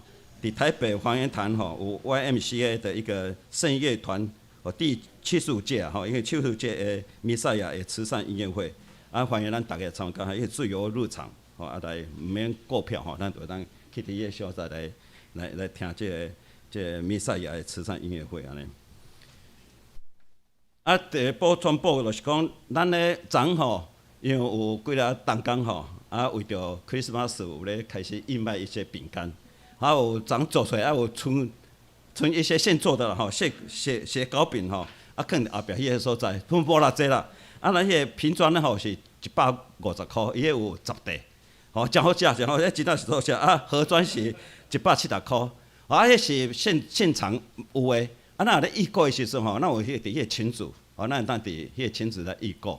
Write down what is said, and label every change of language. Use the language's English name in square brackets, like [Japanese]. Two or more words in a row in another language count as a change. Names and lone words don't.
[Min Nan Chinese] 伫台北黄岩潭吼有 YMCA 的一个圣乐团第75届吼，因为75届的弥赛亚的慈善音乐会，欢迎咱大家参加，伊自由入场吼，来唔免购票吼，咱就当去伫个所在来听这个弥赛亚的慈善音乐会安尼。第一步宣布就是讲，咱咧昨吼，因为有几个同工吼，为着 Christmas 有咧开始义卖一些饼干。还有昨做出来，有存一些现做的啦吼，写糕饼吼，放后壁迄个所在，分无偌济啦。咱迄个瓶装咧吼是150块，伊迄有10袋，吼真好食，真好食，真正是好食。盒装是170块，迄是现场有诶。咱若咧预购诶时阵吼，咱有伫迄个群组，咱会当伫迄个群组来预购。